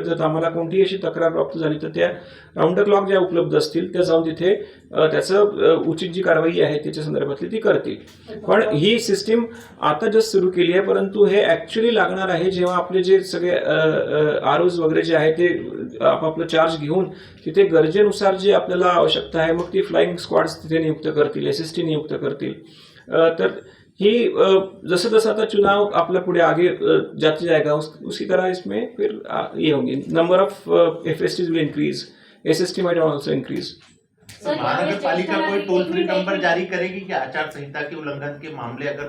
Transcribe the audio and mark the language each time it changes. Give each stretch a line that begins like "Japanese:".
Marathi: जर आम्हाला कोणतीही अशी तक्रार प्राप्त झाली तर त्या राऊंड द क्लॉक ज्या उपलब्ध असतील त्या जाऊन तिथे त्याचं उचित जी कारवाई आहे त्याच्या संदर्भातली ती करतील. पण ही सिस्टीम आता जस्ट सुरू केली आहे, परंतु हे ॲक्च्युली लागणार आहे जेव्हा आपले जे सगळे ROs वगैरे जे आहे ते आपापलं चार्ज घेऊन तिथे गरजेनुसार जी आपल्याला आवश्यकता आहे मग ती फ्लाइंग स्क्वॉड्स तिथे नियुक्त करतील, SST नियुक्त करतील. तर ही
Hindi: जैसे जैसा आता चुनाव आपला पुढे आगे जाते जाएगा उसी तरह इसमें फिर ये होंगे.
English: Number of FSTs will increase, SST might also increase.
Hindi: महानगर पालिका कोई टोल फ्री नंबर जारी करेगी कि आचार संहिता के उल्लंघन के मामले